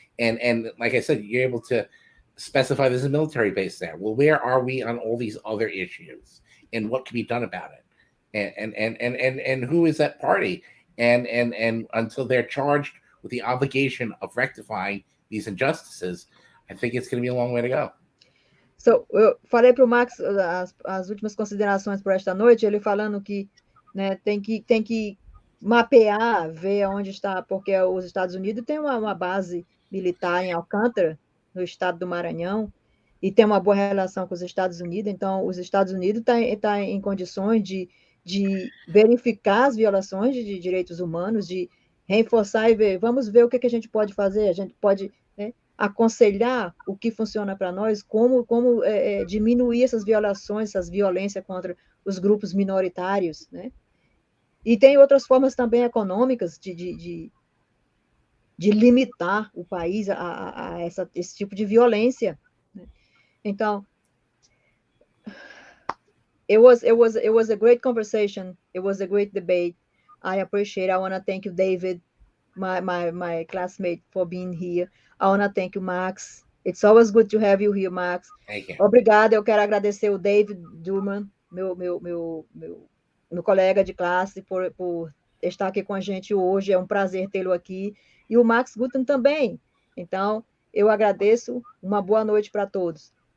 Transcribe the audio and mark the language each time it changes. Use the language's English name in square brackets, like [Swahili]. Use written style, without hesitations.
[English] And like I said, you're able to specify there's a military base there. Well, where are we on all these other issues and what can be done about it? And who is that party? And until they're charged with the obligation of rectifying these injustices, I think it's going to be a long way to go. [Portuguese] So, eu falei para o Max as últimas considerações para esta noite, ele falando que, né, tem que mapear, ver onde está, porque os Estados Unidos têm uma base militar em Alcântara, no estado do Maranhão, e tem uma boa relação com os Estados Unidos, então os Estados Unidos tá em condições de verificar as violações de direitos humanos, de reforçar e ver, vamos ver o que a gente pode fazer, a gente pode, né, aconselhar o que funciona para nós, como diminuir essas violações, essas violências contra os grupos minoritários, né? E tem outras formas também econômicas de limitar o país a esse tipo de violência, né? [English] Então, it was a great conversation. It was a great debate. I appreciate. I want to thank you, David, my classmate, for being here. I want to thank you, Max. It's always good to have you here, Max. Thank you. [Portuguese] Obrigada. Eu quero agradecer o David Durman, meu colega de classe, por estar aqui com a gente hoje. É um prazer tê-lo aqui. E o Max Gutman também. Então, eu agradeço. Uma boa noite para todos.